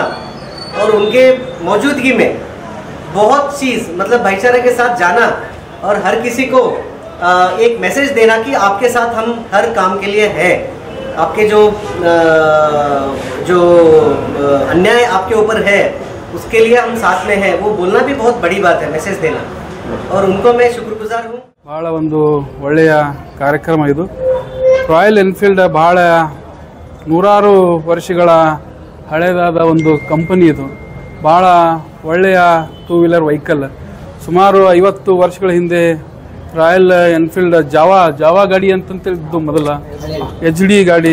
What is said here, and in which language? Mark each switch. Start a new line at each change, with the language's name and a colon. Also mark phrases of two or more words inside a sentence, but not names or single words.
Hindi: और उनके मौजूदगी में बहुत चीज़, मतलब भाईचारे के साथ जाना और हर किसी को एक मैसेज देना कि आपके साथ हम हर काम के लिए हैं, आपके जो अन्याय आपके ऊपर है उसके लिए हम साथ में हैं, वो बोलना भी बहुत बड़ी बात है, मैसेज देना, और उनको मैं शुक्रगुजार हूँ।
Kannada: ಭಾಳ ಒಂದು ಒಳ್ಳೆಯ ಕಾರ್ಯಕ್ರಮ ಇದು. ರಾಯಲ್ ಎನ್ಫೀಲ್ಡ್ ಭಾಳ ನೂರಾರು ವರ್ಷಗಳ ಹಳೆಯದಾದ ಒಂದು ಕಂಪನಿ ಇದು. ಭಾಳ ಒಳ್ಳೆಯ
English: 2 wheeler vehicle.
Kannada: ಸುಮಾರು 50 ವರ್ಷಗಳ ಹಿಂದೆ ರಾಯಲ್ ಎನ್ಫೀಲ್ಡ್ ಜಾವಾ ಗಾಡಿ ಅಂತಂತಿದ್ದು ಮೊದಲ HD ಗಾಡಿ.